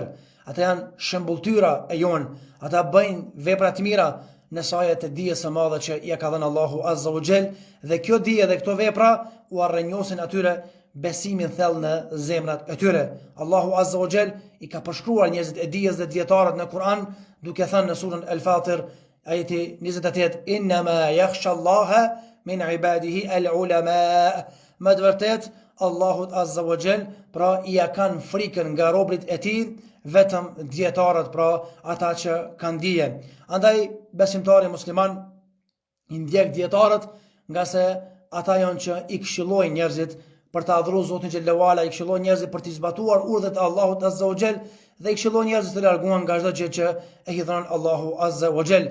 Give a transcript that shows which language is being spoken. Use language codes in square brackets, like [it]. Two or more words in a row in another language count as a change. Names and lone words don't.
[sq] Ata janë shembulltyra e jon. Ata bëjnë vepra të mira në saje të dijes së madhe që I ka dhënë Allahu [ar] عز وجل, [sq] dhe kjo dije dhe këto vepra u arrënjosin atyre besimin thellë në zemrat e tyre. Allahu [ar] عز وجل [sq] I ka përshkruar njerëzit e dijes dhe dietarët në Kur'an duke thënë në surën Al-Fatir ajeti 28: [ar] "إنما يخشى الله من عباده العلماء." [sq] Më të vërtet Allahut [ar] عز وجل [sq] pra I kanë frikën nga robrit e tij vetëm dietarët, pra ata që kanë dije. Andaj besimtari musliman I ndjek dietarët, nga se ata janë që I këshillojnë njerëzit për të adhuruar Zotin [ar] جل وعلا, [sq] I këshillojnë njerëzit për të zbatuar urdhët e Allahut [ar] عز وجل [sq] dhe I këshillojnë njerëzit të larguan nga çdo gjë që e i dhënë Allahu [ar] عز وجل.